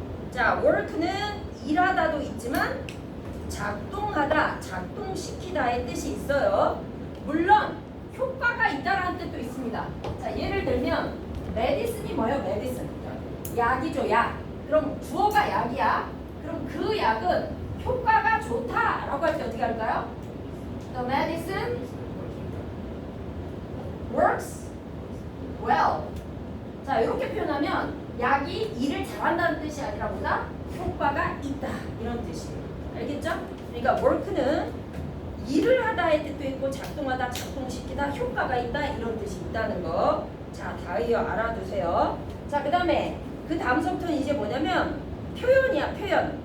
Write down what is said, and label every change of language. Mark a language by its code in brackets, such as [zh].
[ko] 자, work는 일하다도 있지만 작동하다, 작동시키다의 뜻이 있어요. 물론 효과가 있다라는 뜻도 있습니다. 자, 예를 들면 medicine이 뭐예요? medicine. 약이죠, 약. 그럼 주어가 약이야. 그럼 그 약은 효과가 좋다라고 할 때 어떻게 할까요? [en] The medicine works well. [ko] 자, 이렇게 표현하면 약이 일을 잘한다는 뜻이 아니라 보다 효과가 있다 이런 뜻이에요. 알겠죠? 그러니까 work는 일을 하다의 뜻도 있고 작동하다, 작동시키다, 효과가 있다 이런 뜻이 있다는 거. 자, 다 알아두세요. 자, 그 다음에 그 다음서부터는 이제 뭐냐면 표현이야, 표현.